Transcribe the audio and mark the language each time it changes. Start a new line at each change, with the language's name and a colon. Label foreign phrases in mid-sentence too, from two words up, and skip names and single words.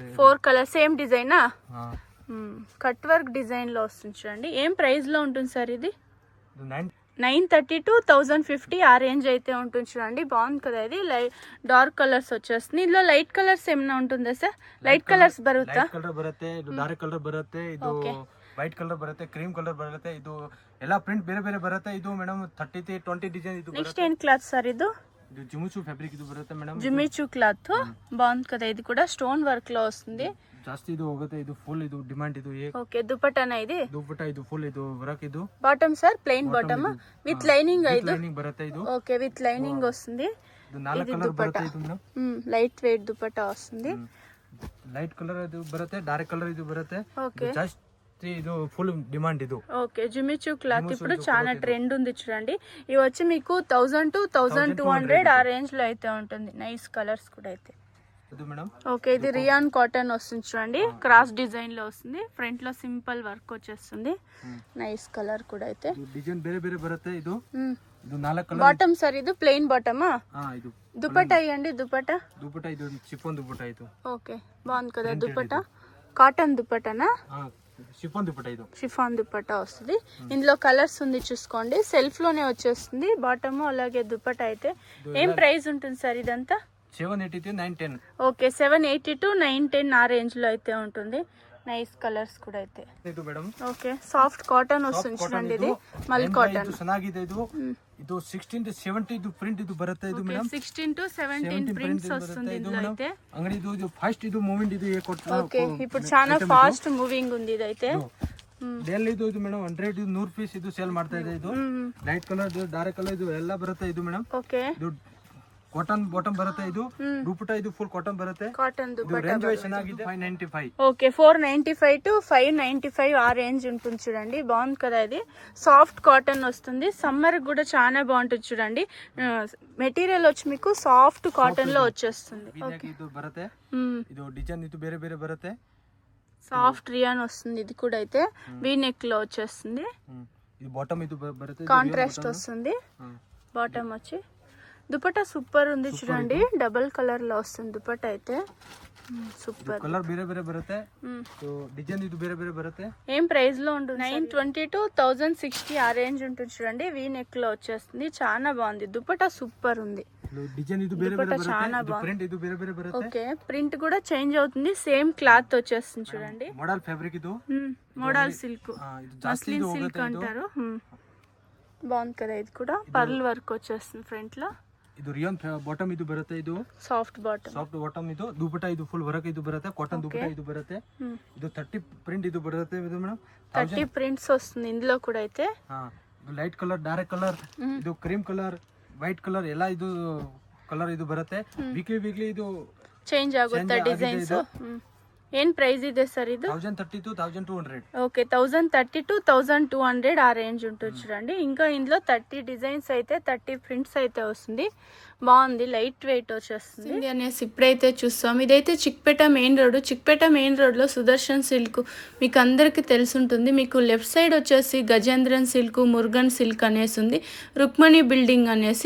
Telugu: 4 కలర్ సేమ్ డిజైనా?
English: cut work design
Telugu: లో వస్తుంది చూడండి. ఏం ప్రైస్ లో ఉంటుంది సార్ ఇది? 930 to 1050 ఆ రేంజ్ అయితే ఉంటుంది చూడండి. బాగుంది కదా. ఇది
English: dark colors
Telugu: వచ్చేస్తుంది. ఇందులో
English: light colors
Telugu: ఏమైనా ఉంటుందా సార్?
English: light colors
Kannada: బరుತ್ತಾ? ಕಲರ್ ಬರುತ್ತೆ, ಇದು
English: dark color
Kannada: ಬರುತ್ತೆ, ಇದು
English: white color
Kannada: ಬರುತ್ತೆ,
English: cream color
Kannada: ಬರುತ್ತೆ. ಇದು ಎಲ್ಲ ಪ್ರಿಂಟ್ ಬೇರೆ ಬೇರೆ ಬರುತ್ತೆ. ಇದು ಮೇಡಮ್ 30-20 ಡಿಸೈನ್ ಇದು.
Telugu: నెక్స్ట్ ఏం క్లాత్ సార్ ఇది?
Kannada: ಇದು ಜಿಮಿಚು ಫ್ಯಾಬ್ರಿಕ್ ಇದು ಬರುತ್ತೆ ಮೇಡಮ್.
Telugu: జిమిచు క్లాత్ బాగుంది కదా. ఇది కూడా
English: stone work
Telugu: లో వస్తుంది.
Kannada: ಜಾಸ್ತಿ ಇದು ಹೋಗುತ್ತೆ. ಇದು ಫುಲ್ ಇದು ಡಿಮಾಂಡ್ ಇದು.
Telugu: ఓకే, దుపట్టానా ఇది?
Kannada: ದುಪಟ್ಟಾ ಇದು ಫುಲ್ ಇದು ವರ್ಕ್ ಇದು.
English: bottom sir plain bottom with lining ఇది.
Kannada: ಲೈನಿಂಗ್ ಬರುತ್ತೆ ಇದು.
Telugu: ఓకే,
English: with lining
Telugu: వస్తుంది.
Kannada: ಇದು 4 కలర్ ಬರುತ್ತೆ ಇದು ಮೇಡಮ್.
English: light weight
Telugu: దుపట్టా వస్తుంది.
English: light color
Kannada: ಇದು ಬರುತ್ತೆ,
English: dark color
Kannada: ಇದು ಬರುತ್ತೆ.
Telugu: ఓకే,
Kannada: ಜಾಸ್ತಿ ಇದು
English: full demand
Telugu: ఇది. ఓకే, జిమిచు క్లాత్ ఇప్పుడు చాలా ట్రెండ్ ఉంది చూడండి. ఇవి వచ్చి మీకు 1000 to 1200 ఆ రేంజ్ లో అయితే ఉంటుంది.
English: nice colors
Telugu: కూడా. అయితే ఓకే, ఇది
English: rayon cotton
Telugu: వస్తుంది చూడండి.
English: cross design
Telugu: లో వస్తుంది. ఫ్రంట్ లో
English: simple work
Telugu: వచ్చేస్తుంది.
English: nice color
Telugu: కూడా. అయితే
Kannada: డిజైన్ ಬೇರೆ ಬೇರೆ ಬರುತ್ತೆ. ಇದು 4 కలర్.
Telugu: బాటమ్ సార్ ఇది ప్లెయిన్ బాటమా?
Kannada: ಇದು
Telugu: దుపట్టా ఇవ్వండి. దుపట్టా
Kannada: ಇದು ಶಿಫಾನ್ దుపట్టా ಇದು.
Telugu: ఓకే, బాగుంది కదా దుపట్టా. కాటన్ దుపట్టానా? షిఫాన్ దుపట్టా ఇది. షిఫాన్ దుపట్టా వస్తుంది. ఇందులో కలర్స్ ఉంది చూసుకోండి. సెల్ఫ్ లోనే వచ్చేస్తుంది బాటమ్ అలాగే దుపట్టా. అయితే ఏం ప్రైస్ ఉంటుంది సార్ ఇదంతా? 780 to 910. ఓకే, 780 to 910 ఆ రేంజ్ లో అయితే ఉంటుంది.
English: nice colors
Telugu: కూడా. అయితే
Kannada: ಇದು ಮೇಡಂ.
Telugu: ఓకే,
English: soft cotton
Telugu: వస్తుంది చూడండి. ఇది
English: mul cotton
Kannada: ಚೆನ್ನಾಗಿದೆ. ಇದು 16 to 17 ಇದು ಪ್ರಿಂಟ್ ಇದು ಬರುತ್ತೆ ಇದು ಮೇಡಂ.
Telugu: 16 to 17 ಪ್ರಿಂಟ್ಸ್ వస్తుంది ఇందులో. అయితే అంగడి ఇది ఫాస్ట్ ఇది మూవ్మెంట్ ఇది ఓకే, ఇప్పుడు చాలా
English: fast moving
Telugu: ఉంది ఇది. అయితే
Kannada: ಡೈಲಿ ಇದು ಮೇಡಮ್ 100 ಪೀಸ್ ಇದು ಸೇಲ್ ಮಾಡ್ತಾ ಇದೆ. ಇದು
English: light color, dark color
Kannada: ಇದು ಎಲ್ಲ ಬರುತ್ತೆ ಇದು ಮೇಡಮ್.
Telugu: ఓకే,
Kannada: ಇದು
English: cotton bottom
Kannada: ಬರುತ್ತೆ. ಇದು ದುಪಟ್ಟಾ ಇದು
English: full cotton
Kannada: ಬರುತ್ತೆ.
Telugu: కాటన్ దుపట్టా
English: range wise
Kannada: ಚೆನ್ನಾಗಿದೆ. 595.
Telugu: ఓకే, 495 to 595 ఆ రేంజ్ ఉంటుంది చూడండి. బాగుంది కదా. ఇది
English: soft cotton
Telugu: వస్తుంది. సమ్మర్ కూడా చాలా బాగుంటుంది చూడండి. మెటీరియల్ వచ్చి మీకు
English: soft cotton
Telugu: లో వచ్చేస్తుంది.
Kannada: ಇದು ಬರುತ್ತೆ. ಇದು ಡಿಸೈನ್ ಇದು ಬೇರೆ ಬೇರೆ ಬರುತ್ತೆ.
English: soft rayon
Telugu: వస్తుంది. ఇది కూడా. అయితే
English: V neck
Telugu: లో వచ్చేస్తుంది.
Kannada: ಇದು ಬಾಟಮ್ ಇದು ಬರುತ್ತೆ.
Telugu: కాంట్రాస్ట్ వస్తుంది. బాటమ్ వచ్చి దుపట్టా సూపర్ ఉంది చూడండి.
English: double color
Telugu: లో వస్తుంది దుపట్టా. అయితే సూపర్
Kannada: కలర్ ಬೇರೆ ಬೇರೆ ಬರುತ್ತೆ. ಸೋ ಡಿಸೈನ್ ಇದು ಬೇರೆ ಬೇರೆ ಬರುತ್ತೆ.
Telugu: ఏం ప్రైస్ లో ఉంటుంది? 920 to 1060 ఆ రేంజ్ ఉంటుంది చూడండి.
English: V neck
Telugu: లో వచ్చేస్తుంది. చాలా బాగుంది. దుపట్టా సూపర్ ఉంది.
Kannada: ಡಿಸೈನ್ ಇದು ವೇರೆ ವೇರೆ ಬರುತ್ತೆ, ಪ್ರಿಂಟ್ ಇದು ವೇರೆ ವೇರೆ ಬರುತ್ತೆ.
Telugu: ఓకే, ప్రింట్ కూడా చేంజ్ అవుతుంది,
English: same cloth
Telugu: వచ్చేస్తుంది చూడండి.
English: modal fabric
Telugu: ఇది
English: modal silk,
Kannada: ಇದು ಜಾಸ್ತಿ ಇದು
Telugu: సిల్క్ అంటారు. బాగుంది కదా, ఇది కూడా
English: pearl work
Telugu: వచ్చేస్తుంది ఫ్రంట్ లో.
Kannada: ಇದು
English: rayon bottom
Kannada: ಇದು ಬರುತ್ತೆ, ಇದು
English: soft bottom. soft bottom,
Kannada: ಇದು ದುಪಟ್ಟ ಇದು
English: full work
Kannada: ಇದು ಬರುತ್ತೆ, ಕಾಟನ್ ದುಪಟ್ಟ ಇದು ಬರುತ್ತೆ. ಇದು 30 ಪ್ರಿಂಟ್ ಇದು ಬರುತ್ತೆ ಇದು ಮೇಡಮ್.
Telugu: 30 ప్రింట్స్ వస్తుంది ఇందులో కూడా. అయితే
Kannada: ಇದು
English: light color, dark color,
Kannada: ಇದು
English: cream color, white color
Kannada: ಎಲ್ಲ ಇದು ಕಲರ್ ಇದು ಬರುತ್ತೆ. ವೀಕ್ಲಿ ಇದು చేంజ్ ಆಗುತ್ತೆ ಡಿಸೈನ್ಸ್.
Telugu: ఏం ప్రైస్ ಇದೆ సర్ ఇది? 1030 to 1200. ఓకే, 1030 to 1200 ఆ రేంజ్ ఉంటుంది చూడండి. ఇంకా ఇందులో 30 డిజైన్స్ అయితే 30 ప్రింట్స్ అయితే వస్తుంది. బాగుంది,
English: light weight
Telugu: వచ్చేస్తుంది అనేసి ఇప్పుడైతే చూస్తాం. ఇదైతే చిక్పేట
English: main road.
Telugu: చిక్పేట మెయిన్ రోడ్లో సుదర్శన్ సిల్క్ మీకు అందరికీ తెలుసుంటుంది. మీకు
English: left side
Telugu: వచ్చేసి గజేంద్రన్ సిల్క్, మురుగన్ సిల్క్ అనేసి ఉంది, రుక్మణి బిల్డింగ్ అనేసి.